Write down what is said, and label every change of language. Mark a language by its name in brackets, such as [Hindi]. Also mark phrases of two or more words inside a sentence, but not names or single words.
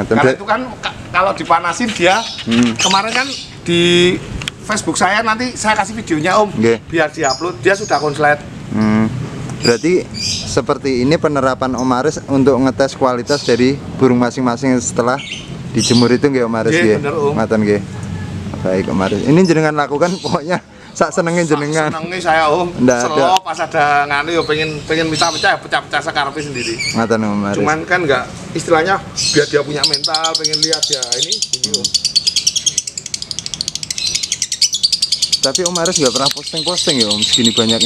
[Indonesian] Karena itu kan kalau dipanasin dia, kemarin kan di Facebook saya nanti saya kasih videonya Om, Nggih. biar diupload, dia sudah konslet. Berarti seperti ini penerapan Om Aris untuk ngetes kualitas dari burung masing-masing setelah dijemur itu nggih Om Aris Nggih, nggih. bener, Om. [Javanese] Ngoten nggih. [Indonesian] Baik Om Aris. Ini jenengan lakukan pokoknya [Javanese] sak senengin jenengan. [Indonesian] Senengnya saya Om, Nggak ada. selo pas ada nganu ya pengen pecah-pecah ya pecah-pecah sekarang sendiri. Ngoten Om Aris. Cuman kan nggak istilahnya biar dia punya mental, pengen lihat ya ini bunyi Om. Tapi Om Aris nggak pernah posting-posting ya Om segini banyaknya.